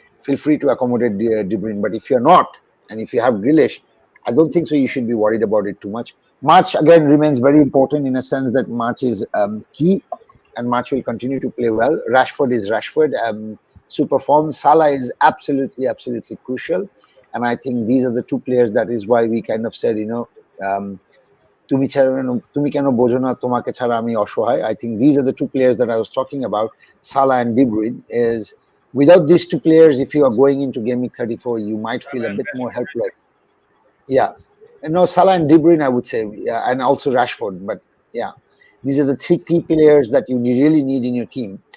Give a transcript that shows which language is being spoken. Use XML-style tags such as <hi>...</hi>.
<en>Feel free to accommodate De Bruyne. But if you're not, and if you have Grealish, I don't think so. You should be worried about it too much. March again remains very important in a sense that March is key, and March will continue to play well. Rashford is Rashford, super form. Salah is absolutely, absolutely crucial, and I think these are the two players. That is why we kind of said,</en> <bn>তুমি কেন বোঝো না তোমাকে ছাড়া আমি অসহায়.</bn> <en>I think these are the two players that I was talking about, Salah and De Bruyne. Is without these two players, if you are going into game week 34, you might feel a bit more helpless. Yeah, and no, Salah and De Bruyne, I would say, yeah, and also Rashford. But yeah, these are the 3 key players that you really need in your team.</en>